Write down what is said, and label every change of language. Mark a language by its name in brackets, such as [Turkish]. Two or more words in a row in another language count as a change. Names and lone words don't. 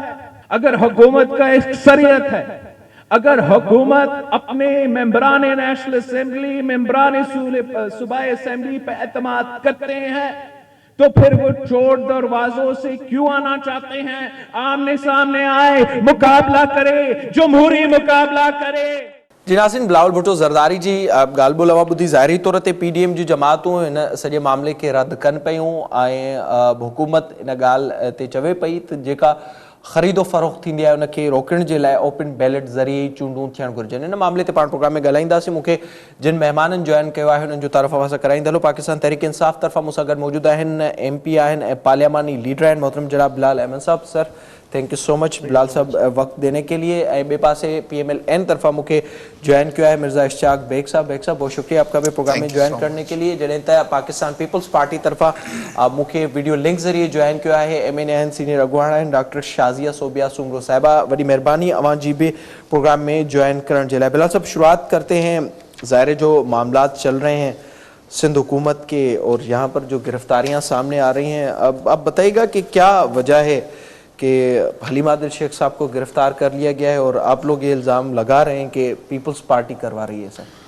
[Urdu] اگر حکومت کا اکثریت ہے، اگر حکومت اپنے ممبران نیشنل اسمبلی، ممبران صوبائی اسمبلی پہ اعتماد کرتے ہیں تو پھر وہ چور دروازوں سے کیوں آنا چاہتے ہیں? آمنے سامنے آئے، مقابلہ کرے، جمہوری مقابلہ کرے. [Sindhi] जी नाज़रीन, बिलावल भुट्टो ज़रदारी जी ॻाल्हि ॿोल ॿुधी ज़ाहिरी तौर ते PDM जी जमातूं हिन सॼे मामले खे रद्द कनि पियूं ऐं हुकूमत इन ॻाल्हि ते चवे पई त जेका ख़रीदो फ़रोख़्त थींदी आहे उनखे रोकण जे लाइ [English] open ballot [Sindhi] ज़रिए ई चूंडूं थियणु घुरिजनि। इन मामले ते पाण प्रोग्राम में ॻाल्हाईंदासीं। मूंखे जिन महिमाननि जॉइन कयो आहे उन्हनि जो तारीफ़ असां कराईंदा हलो। पाकिस्तान तहरीक इंसाफ़ तरफ़ां मूंसां गॾु मौजूदु आहिनि MP आहिनि ऐं पार्लियामानी लीडर आहिनि मोहतरम जनाब बिलाल अहमद साहब। [Urdu] سر [English] thank you so much [Urdu] بلال صاحب وقت دینے کے لیے. [Sindhi] ऐं ॿिए पासे PMLN तरफ़ां मूंखे जॉइन [Urdu] کیا ہے [Sindhi] मिर्ज़ा इश्तियाक बेग साहब। [Urdu] بہت شکریہ آپ کا بھی پروگرام میں جوائن کرنے کے لیے. [Sindhi] जॾहिं त पाकिस्तान पीपल्स पार्टी तरफ़ां मूंखे [English] video link [Sindhi] ज़रिए ज्वाइन [Urdu] کیا ہے [Sindhi] MNA आहिनि, सीनियर अगुवान आहिनि डॉक्टर शाज़िया सोबिया सुमरो साहिबा। वॾी महिरबानी अवां जी भी प्रोग्राम में ज्वाइन करण जे लाइ। [Urdu] بلال صاحب شروعات کرتے ہیں، ظاہر جو معاملات چل رہے ہیں سندھ حکومت کے اور یہاں پر جو گرفتاریاں سامنے آ رہی ہیں، اب آپ بتائیے گا کہ کیا وجہ ہے کہ حلیم عادل شیخ صاحب کو گرفتار کر لیا گیا ہے اور آپ لوگ یہ الزام لگا رہے ہیں کہ پیپلز پارٹی کروا رہی ہے?